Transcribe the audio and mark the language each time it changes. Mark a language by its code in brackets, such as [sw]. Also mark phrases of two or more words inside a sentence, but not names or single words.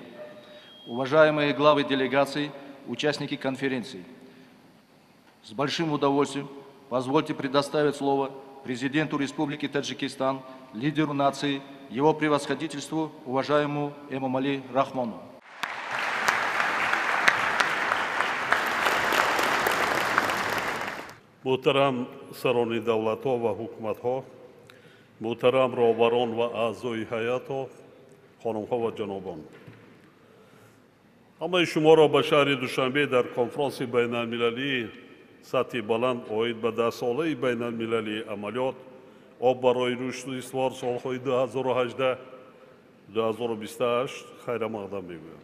[ru] Уважаемые главы делегаций, участники конференции, с большим удовольствием позвольте предоставить слово президенту Республики Таджикистан, лидеру нации, Его Превосходительству, уважаемому Эмомали Рахмону. [tg] محترم سران دولت ها و حکومت ها، محترم راهبران و اعضای هیئت ها، خانم ها و جنابان، همه شما را به شهر دوشنبه در کنفرانس بین المللی سطح بلند آید به 10 ساله بین المللی عملیات آب برای رشد استوار سالهای 2018-2028 خیر مقدم میگویم.